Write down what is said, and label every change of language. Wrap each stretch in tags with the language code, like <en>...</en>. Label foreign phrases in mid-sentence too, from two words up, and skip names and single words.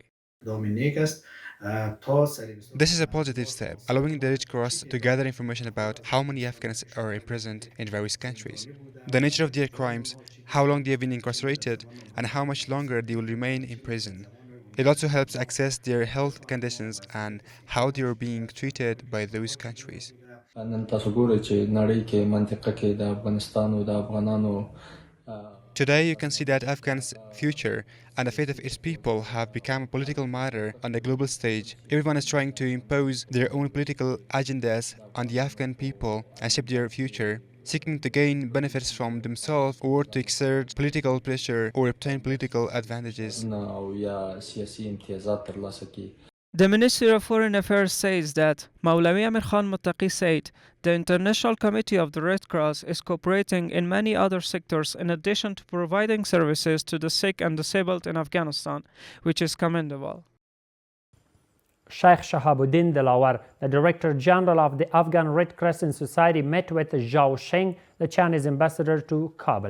<en>This is a positive step, allowing the Red Cross to gather information about how many Afghans are imprisoned in various countries, the nature of their crimes, how long they have been incarcerated, and how much longer they will remain in prison. It also helps assess their health conditions and how they are being treated by those countries.</en> <ps>نن تاسو ګورئ چې نړۍ کې منطقه کې د افغانستان او د افغانانو</ps> <en>Today, you can see that Afghan's future and the fate of its people have become a political matter on the global stage. Everyone is trying to impose their own political agendas on the Afghan people and shape their future, seeking to gain benefits from themselves or to exert political pressure or obtain political advantages.</en> <ps>او یا سیاسي امتیازات ترلاسه کړي.</ps> <en>The Ministry of Foreign Affairs says that Maulawi Amir Khan Muttaqi said the International Committee of the Red Cross is cooperating in many other sectors in addition to providing services to the sick and disabled in Afghanistan, which is commendable. Sheikh Shahabuddin Dilawar, the Director General of the Afghan Red Crescent Society, met with Zhao Sheng, the Chinese ambassador to Kabul.</en>